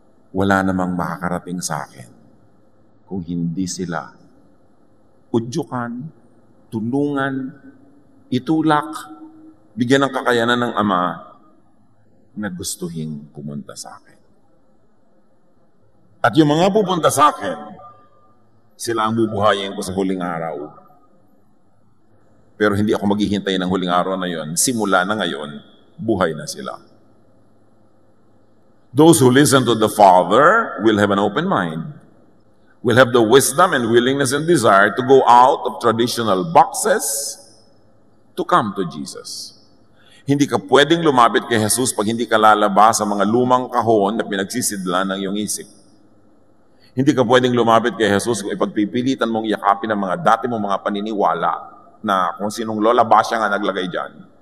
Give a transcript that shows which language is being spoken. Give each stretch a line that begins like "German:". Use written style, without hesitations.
Filipino: Wala namang makakarating sa akin kung hindi sila udyukan, tulungan, itulak, bigyan ng kakayanan ng Ama na gustuhin pumunta sa akin. At yung mga pupunta sa akin, sila ang bubuhayin ko sa huling araw. Pero hindi ako maghihintay ng huling araw na yon. Simula na ngayon, buhay na sila.
English: Those who listen to the Father will have an open mind, will have the wisdom and willingness and desire to go out of traditional boxes to come to Jesus.
Filipino: Hindi ka pwedeng lumapit kay Jesus pag hindi ka lalabas sa mga lumang kahon na pinagsisidlan ng iyong isip. Hindi ka pwedeng lumapit kay Jesus kung ipagpipilitan mong yakapin ang mga dati mong mga paniniwala na kung sinong Lola Basya nga naglagay dyan.